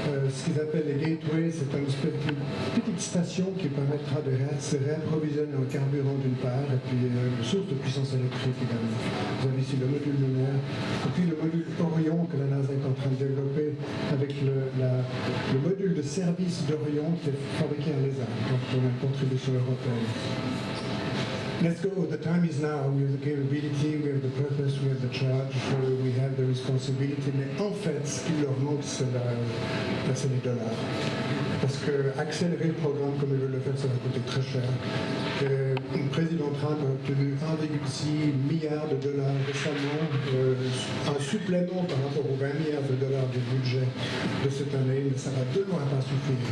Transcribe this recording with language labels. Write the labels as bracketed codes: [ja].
[fr] Ce qu'ils appellent les gateways, c'est une petite station qui permettra de se réapprovisionner en carburant d'une part et puis une source de puissance électrique également. Vous avez ici le module lunaire et puis le module Orion que la NASA est en train de développer avec le module de service d'Orion qui est fabriqué à l'ESA, donc pour une contribution européenne. [en] Let's go. The time is now. We have the capability, we have the purpose, we have the charge, we have the responsibility. [fr] Mais en fait, ce qui leur manque, c'est les dollars. Parce que accélérer le programme comme ils veulent le faire, ça va coûter très cher. Le président Trump a obtenu 1,6 milliard de dollars récemment, un supplément par rapport aux 20 milliards de dollars du budget de cette année, mais ça va de loin pas suffire.